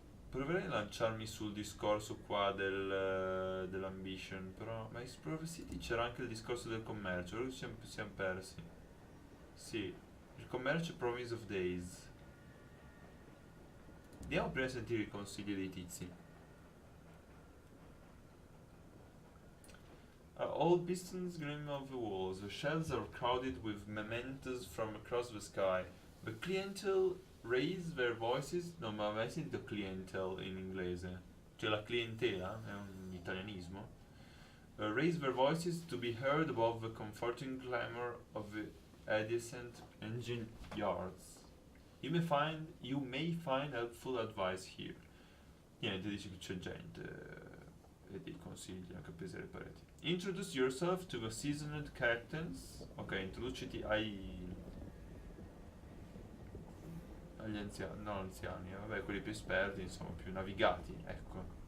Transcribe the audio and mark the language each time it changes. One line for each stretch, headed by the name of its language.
Italian: Proverei a lanciarmi sul discorso qua dell'ambition, però... Ma in Explore City c'era anche il discorso del commercio, allora ci siamo persi. Sì, il commercio Promise of Days. Andiamo prima a sentire i consigli dei tizi.
English: All pistons gleam off the walls. The shelves are crowded with mementos from across the sky. The clientele raise their voices.
Italian: No, ma mai sentito clientele in inglese? Cioè la clientela è un italianismo.
English: Raise their voices to be heard above the comforting clamor of the adjacent engine yards. You may find helpful advice here.
Italian: Niente, dice che c'è gente e dei consigli anche appesi alle pareti.
English: Introduce yourself to the seasoned captains.
Italian: Ok, introduciti agli anziani, no anziani, vabbè, quelli più esperti, insomma, più navigati, ecco.